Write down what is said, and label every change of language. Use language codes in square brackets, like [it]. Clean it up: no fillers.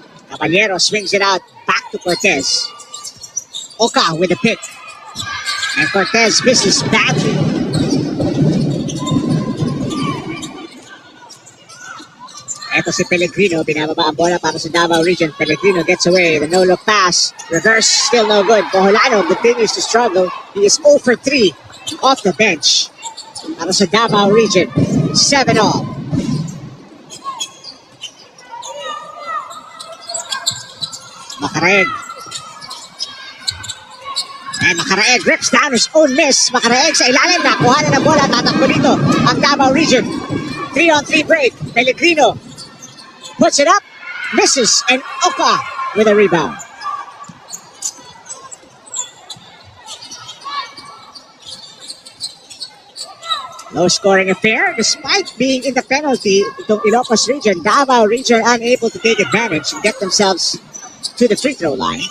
[en] Caballero swings it out back to Cortez. Oka with the pick. And Cortez misses badly. [tl] Ito si Pellegrino, binababa ang bola para sa Davao region. [en] Pellegrino gets away, the no-look pass. Reverse, still no good. Boholano continues to struggle. He is 0 for 3 off the bench [tl] para sa Davao region. [en] 7-all. Makaraeg. And Makaraeg rips down his own miss. [tl] Makaraeg sa ilalim, nakuha na ng bola. Tatakbo dito ang Davao region. [en] 3-on-3 break. Pellegrino puts it up, misses, and Oka with a rebound. Low scoring affair despite being in the penalty. Itong Ilocos region, Davao region unable to take advantage and get themselves to the free throw line.